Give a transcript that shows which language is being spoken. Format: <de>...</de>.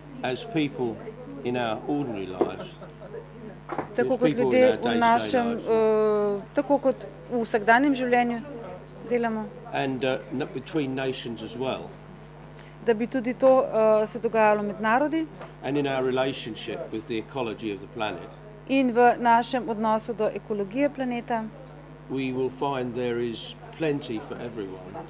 <en>as people in our ordinary lives,</en> <sl>Tako kot ljudje v našem, tako kot v vsakdanjem življenju delamo.</sl> <en>and between nations as well,</en> <sl>Da bi tudi to se dogajalo med narodi</sl> <en>and in our relationship with the ecology of the planet,</en> <sl>in v našem odnosu do ekologije planeta,</sl> <en>we will find there is plenty for everyone,</en>